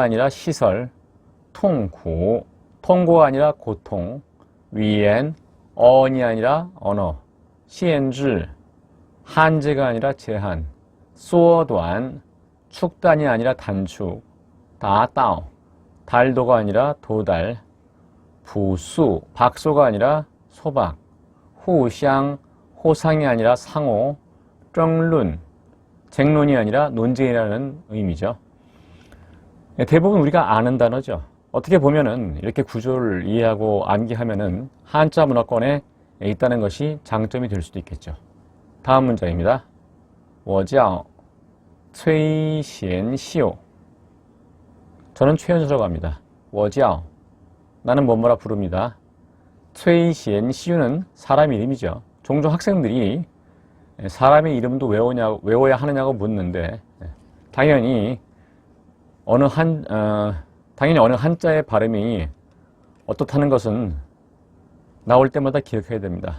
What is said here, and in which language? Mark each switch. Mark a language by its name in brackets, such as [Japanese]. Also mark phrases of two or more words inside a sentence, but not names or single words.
[Korean] 아니라 시설, 통구 통고가 아니라 고통, 위엔 언이 아니라 언어, 시엔즈 한제가 아니라 제한, 수어단 축단이 아니라 단축, 다다오 달도가 아니라 도달, 부수 박소가 아니라 소박, 후샹 호상이 아니라 상호, [Chinese] 争论, [Korean] 쟁론이 아니라 논쟁이라는 의미죠. 대부분 우리가 아는 단어죠. 어떻게 보면은 이렇게 구조를 이해하고 암기하면은 한자 문화권에 있다는 것이 장점이 될 수도 있겠죠. 다음 문장입니다. [Chinese] 我叫崔贤秀. [Korean] 저는 최현수라고 합니다. [Chinese] 我叫 [Korean] 나는 뭐뭐라 부릅니다. 崔贤秀는 사람 이름이죠. 종종 학생들이 사람의 이름도 외워야 하느냐고 묻는데 당연히 어느 한자의 발음이 어떻다는 것은 나올 때마다 기억해야 됩니다.